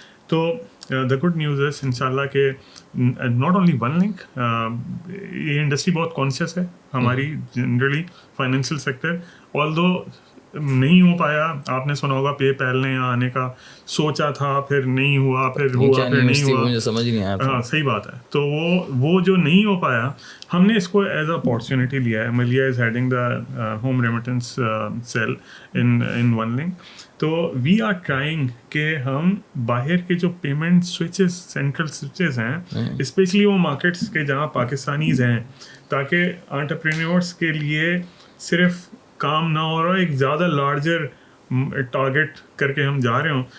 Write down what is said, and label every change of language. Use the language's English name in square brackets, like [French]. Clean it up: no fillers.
[English] تو the good news [Urdu] ہے ان شاء اللہ کہ ناٹ اونلی ون لنک, یہ انڈسٹری بہت کانشیس ہے ہماری جنرلی فائنینشیل سیکٹر, آلدو نہیں ہو پایا. آپ نے سنا ہوگا پے پیل نے یہاں آنے کا سوچا تھا, پھر نہیں ہوا, پھر ہوا, پھر نہیں ہوا, مجھے سمجھ نہیں آیا. ہاں صحیح بات ہے. تو وہ جو نہیں ہو پایا, ہم نے اس کو [English] as a opportunity [Urdu] لیا ہے. [English] ملیہ is heading the home remittance cell in one link. [Urdu] تو [English] we are trying [Urdu] کہ ہم باہر کے جو پیمنٹ سوئچز, سینٹرل سوئچز ہیں, اسپیشلی وہ مارکیٹس کے جہاں پاکستانیز ہیں, تاکہ انٹرپرینیورس کے لیے صرف کام نہ ہو رہا, ایک زیادہ لارجر ٹارگیٹ کر کے ہم جا رہے ہوں.